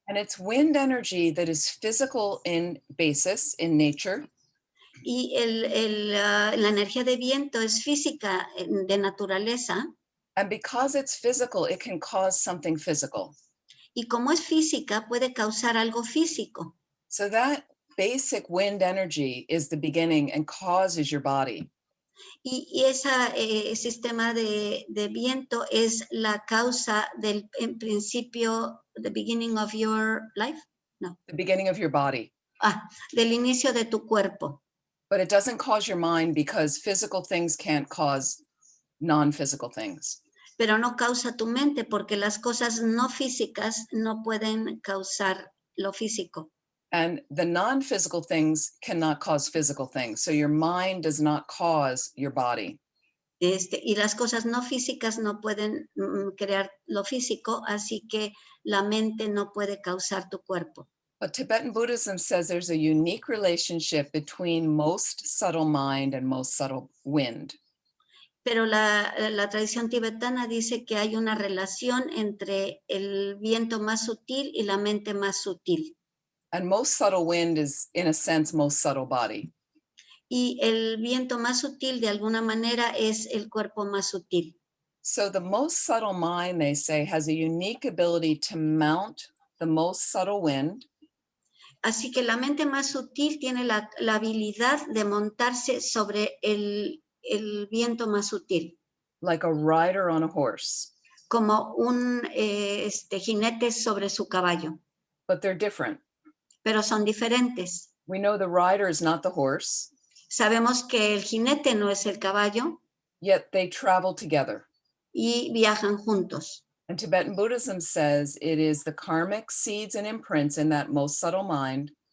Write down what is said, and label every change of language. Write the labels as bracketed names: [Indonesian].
[English] And it's wind energy that is physical in basis, in nature. [Spanish] Y la energía de viento es física de naturaleza. [English] And because it's physical, it can cause something physical. [Spanish] Y como es física, puede causar algo físico. [English] So that basic wind energy is the beginning and causes your body. [Spanish] Y ese sistema de viento es la causa del, en principio, [English] the beginning of your life? No. The beginning of your body. [Spanish] Del inicio de tu cuerpo. [English] But it doesn't cause your mind because physical things can't cause non-physical things. [Spanish] Pero no causa tu mente porque las cosas no físicas no pueden causar lo físico. [English] And the non-physical things cannot cause physical things. So your mind does not cause your body. [Spanish] Y las cosas no físicas no pueden crear lo físico, así que la mente no puede causar tu cuerpo. [English] But Tibetan Buddhism says there's a unique relationship between most subtle mind and most subtle wind. [Spanish] Pero la tradición tibetana dice que hay una relación entre el viento más sutil y la mente más sutil. [English] And most subtle wind is, in a sense, most subtle body. [Spanish] Y el viento más sutil, de alguna manera, es el cuerpo más sutil. [English] So the most subtle mind, they say, has a unique ability to mount the most subtle wind. [Spanish] Así que la mente más sutil tiene la habilidad de montarse sobre el viento más sutil. [English] Like a rider on a horse. [Spanish] Como un jinete sobre su caballo. [English] But they're different. [Spanish] Pero son diferentes. [English] We know the rider is not the horse. [Spanish] Sabemos que el jinete no es el caballo. [English] Yet they travel together. [Spanish] Y viajan juntos. [English] And Tibetan Buddhism says it is the karmic seeds and imprints in that most subtle mind.